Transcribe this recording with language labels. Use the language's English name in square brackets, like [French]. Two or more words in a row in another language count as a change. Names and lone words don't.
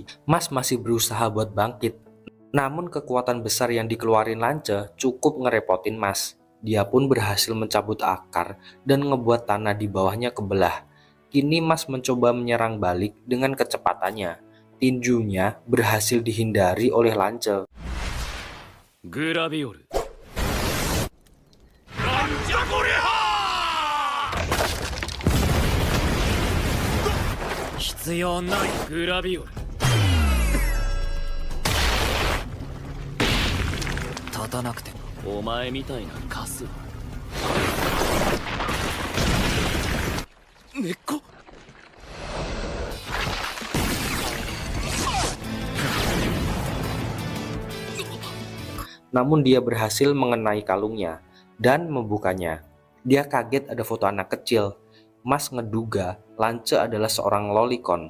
[Indonesian] Mas masih berusaha buat bangkit, namun kekuatan besar yang dikeluarin Lance cukup ngerepotin Mas. Dia pun berhasil mencabut akar dan ngebuat tanah di bawahnya kebelah. Kini Mas mencoba menyerang balik dengan kecepatannya. Tinjunya berhasil dihindari oleh Lance. [Japanese] グラビオル。必要ない。グラビオル。立たなくてもお前みたいなカスは。根っこ。 [Indonesian] Namun dia berhasil mengenai kalungnya dan membukanya. Dia kaget ada foto anak kecil. Mas ngeduga Lance adalah seorang lolicon.